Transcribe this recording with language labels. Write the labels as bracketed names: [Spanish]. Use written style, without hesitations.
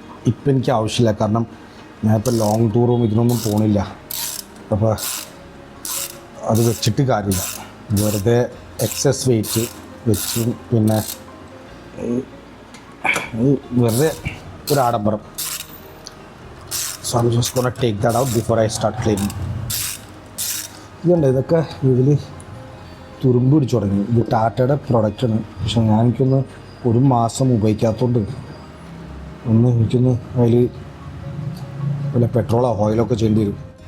[Malayalam] ഇപ്പം എനിക്ക് ആവശ്യമില്ല, കാരണം ഞാനിപ്പോൾ ലോങ് ടൂറും ഇതിനൊന്നും പോകണില്ല. അപ്പോൾ അത് വെച്ചിട്ട് കാര്യമില്ല. വെറുതെ എക്സസ് വെയിറ്റ് വെച്ച് പിന്നെ വെറുതെ ഒരു ആഡംബരം. [English] So I'm just gonna take that out before I start cleaning. [Malayalam] ഇതുണ്ട്, ഇതൊക്കെ ഇതിൽ തുരുമ്പ് പിടിച്ചു തുടങ്ങി. ഇത് ടാറ്റയുടെ പ്രൊഡക്റ്റാണ്. പക്ഷെ എനിക്കൊന്ന് 1 മാസം ഉപയോഗിക്കാത്തതുകൊണ്ട് എനിക്കൊന്ന് അതിൽ വല്ല പെട്രോളോ ഓയിലൊക്കെ ചെയ്യേണ്ടി വരും.